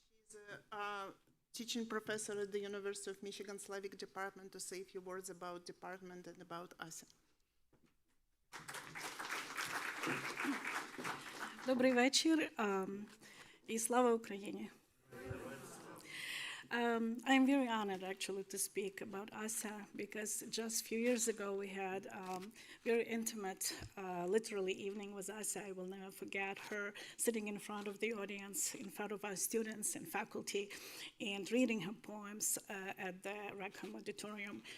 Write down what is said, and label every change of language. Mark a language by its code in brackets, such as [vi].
[en] She's a teaching professor at the University of Michigan Slavic Department, to say a few words about department and about Ася. [uk] Добрий вечір і слава Україні. [en] I'm very honored actually to speak about Ася because just a few years ago we had very intimate, literally evening with Ася. I will never forget her sitting in front of the audience, in front of our students and faculty, and reading her poems at the Rackham Auditorium.